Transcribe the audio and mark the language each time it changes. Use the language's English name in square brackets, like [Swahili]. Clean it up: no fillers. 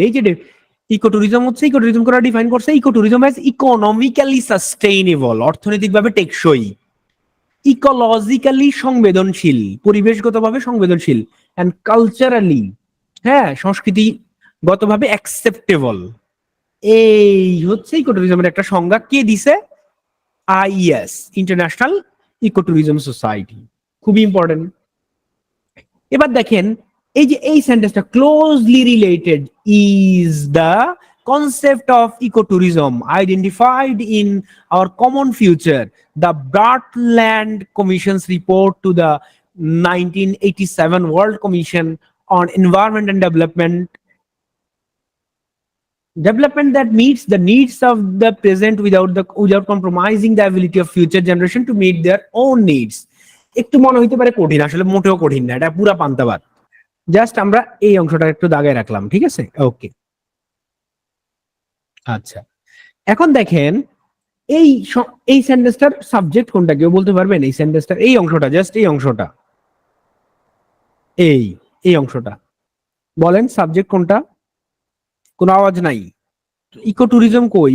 [Bangla] এই যে eco tourism হচ্ছে, ইকো ট্যুরিজম করা ডিফাইন করছে, [English] ecotourism as economically sustainable, [Bangla] অর্থনৈতিকভাবে টেকসই, ইকোলজিক্যালি সংবেদনশীল, পরিবেশগতভাবে সংবেদনশীল, এন্ড কালচারালি, হ্যাঁ, সংস্কৃতিগতভাবে অ্যাকসেপ্টেবল। এই হচ্ছে ইকো ট্যুরিজমের একটা সংজ্ঞা, কে দিছে? Is, international eco tourism society, খুবই ইম্পর্টেন্ট। এবার দেখেন এই যে এই সেন্টেন্সটা [English] Closely related is the concept of ecotourism identified in our common future. The Brundtland Commission's report to the 1987 World Commission on Environment and Development that meets the needs of the present without compromising the ability of future generation to meet their own needs. [Bangla] একটু মনে হইতে পারে কঠিন, আসলে মোটেও কঠিন না, এটা পুরা পান্তাবাদ। জাস্ট আমরা এই অংশটা একটু দাগায় রাখলাম, ঠিক আছে? ওকে, আচ্ছা, এখন দেখেন এই সেন্টেন্সটার সাবজেক্ট কোনটা, কেউ বলতে পারবেন? এই সেন্টেন্সটার এই অংশটা, জাস্ট এই অংশটা, এই অংশটা বলেন সাবজেক্ট কোনটা? কোনো আওয়াজ নাই। ইকো ট্যুরিজম কই?